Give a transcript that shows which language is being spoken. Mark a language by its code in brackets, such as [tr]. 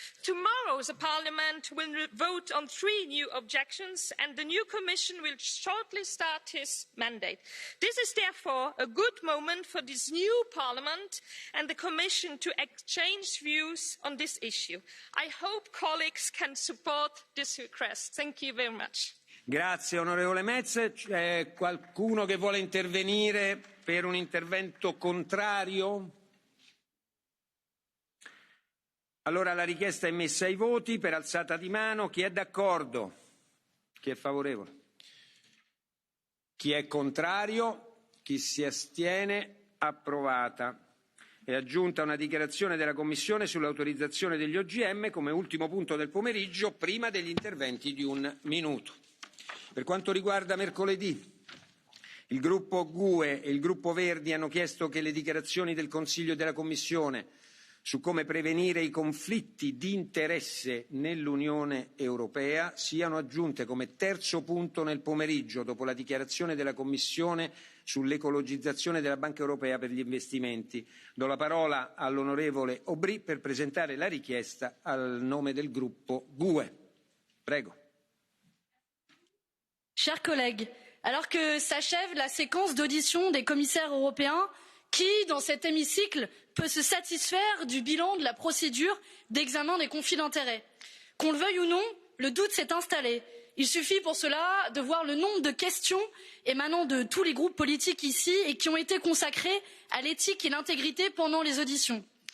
[en] Tomorrow, the Parliament will vote on 3 new objections, and the new Commission will shortly start his mandate. This is therefore a good moment for this new Parliament and the Commission to exchange views on this issue. I hope colleagues can support this request. Thank you very much. [it] Grazie onorevole Metz. C'è qualcuno che vuole intervenire per un intervento contrario? Allora la richiesta è messa ai voti per alzata di mano. Chi è d'accordo? Chi è favorevole? Chi è contrario? Chi si astiene? Approvata. È aggiunta una dichiarazione della Commissione sull'autorizzazione degli OGM come ultimo punto del pomeriggio, prima degli interventi di 1 minuto. Per quanto riguarda mercoledì, il gruppo GUE e il gruppo Verdi hanno chiesto che le dichiarazioni del Consiglio e della Commissione su come prevenire i conflitti di interesse nell'Unione Europea siano aggiunte come terzo punto nel pomeriggio, dopo la dichiarazione della Commissione sull'ecologizzazione della Banca Europea per gli investimenti. Do la parola all'onorevole Aubry per presentare la richiesta al nome del gruppo GUE. Prego. [fr] Chers collègues, alors que s'achève la séquence d'audition des commissaires européens, qui, dans cet hémicycle, peut se satisfaire du bilan de la procédure d'examen des conflits d'intérêts? Qu'on le veuille ou non, le doute s'est installé. Il suffit pour cela de voir le nombre de questions émanant de tous les groupes politiques ici et qui ont été consacrées à l'éthique et l'intégrité pendant les auditions.